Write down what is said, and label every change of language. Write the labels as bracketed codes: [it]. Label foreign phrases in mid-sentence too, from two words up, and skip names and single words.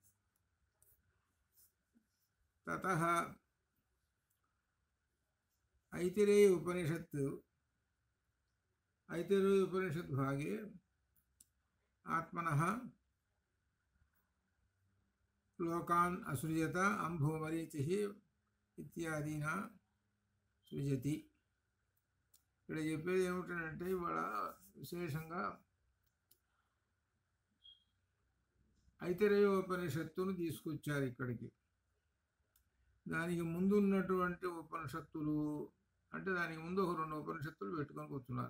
[sa] ततः ऐतिरेय उपनिषत् भागे आत्मनः लोकान् असृजत अंभोमरीचिः इत्यादिना సృజతి। [te] ఇక్కడ చెప్పేది ఏమిటంటే ఇవాళ విశేషంగా ఐతిరేయోపనిషత్తును తీసుకొచ్చారు ఇక్కడికి. దానికి ముందు ఉన్నటువంటి ఉపనిషత్తులు అంటే దానికి ముందు ఒక 2 ఉపనిషత్తులు పెట్టుకొని కూర్చున్నారు.